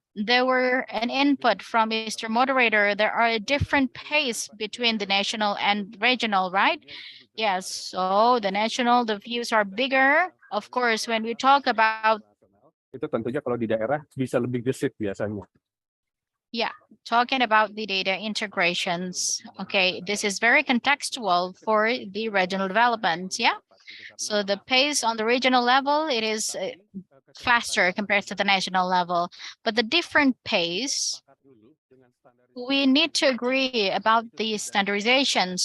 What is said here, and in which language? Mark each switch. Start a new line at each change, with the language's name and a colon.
English: there were an input from Mr. Moderator. There are a different pace between the national and regional, right? Yes, so the national, the views are bigger. Of course, when we talk about,
Indonesian: Itu tentunya kalau di daerah bisa lebih gesit biasanya.
English: yeah, talking about the data integrations. Okay, this is very contextual for the regional development, yeah? So the pace on the regional level, it is faster compared to the national level, but the different pace, we need to agree about the standardization.